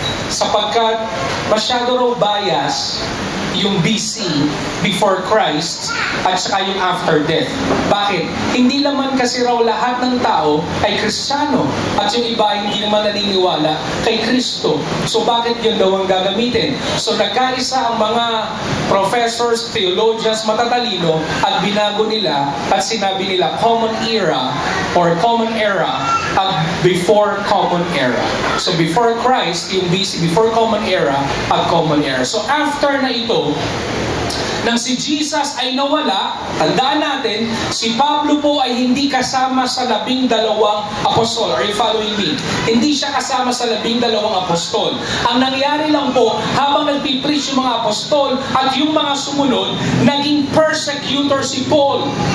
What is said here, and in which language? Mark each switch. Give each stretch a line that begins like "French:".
Filipino: Sapagkat masyado raw bias yung BC, before Christ, at saka yung after death. Bakit? Hindi naman kasi raw lahat ng tao ay Kristiyano at yung iba hindi naman naniniwala kay Kristo. So bakit yun daw ang gagamitin? So nagkaisa ang mga professors, theologians, matatalino at binago nila at sinabi nila Common Era or Common Era at before Common Era. So before Christ, yung BC, before Common Era at Common Era. So after na ito, nang si Jesus ay nawala, tandaan natin, si Pablo po ay hindi kasama sa 12 apostol.
English: Are you following me?
Filipino: Hindi siya kasama sa 12 apostol. Ang nangyari lang po, habang nagpipreach yung mga apostol at yung mga sumunod, naging persecutor si Paul.